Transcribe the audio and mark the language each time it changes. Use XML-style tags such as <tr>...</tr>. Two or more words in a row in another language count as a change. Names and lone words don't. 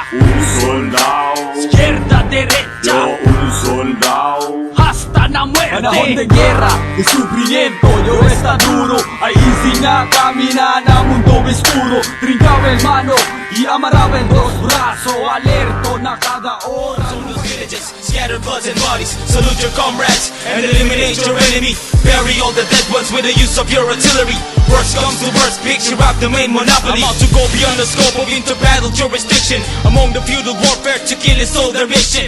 <cbk>Un soldado. Izquierda, derecha. Yo un soldado. Hasta la muerte. Panahon de guerra, de sufrimiento, yo está duro. Ahí sin caminar a mundo oscuro. Trincaba el mano y amarraba en dos brazos, alerto na cada hora.</cbk> <en>Villages, scatter bloods and bodies. Salute your comrades and eliminate your enemy. Bury all the dead ones with the use of your artillery. Worst comes to worst, picture out the main monopoly. I'm out to go beyond the scope of inter-battle jurisdiction. Among the feudal warfare to kill is all their mission.</en>